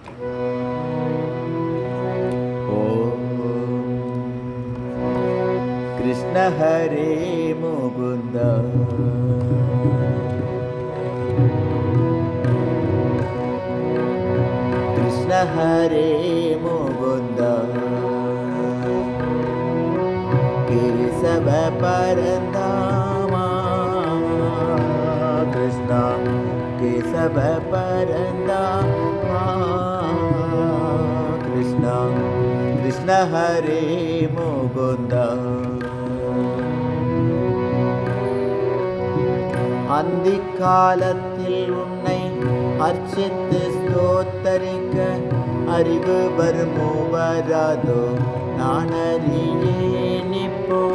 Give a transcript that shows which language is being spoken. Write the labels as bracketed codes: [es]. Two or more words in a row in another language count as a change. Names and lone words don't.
[sa] कृष्ण हरे मुकुंद कृष्ण हरे मुकुंद केशव परंदामा कृष्ण केशव परंदामा कृष्ण कृष्ण हरे मुकुंद [ta] அந்தி காலத்தில் உன்னை அர்ச்சித்து ஸ்தோத்தரிக்க அறிவு வருமோ வராதோ நான் அறியேன் இப்போ.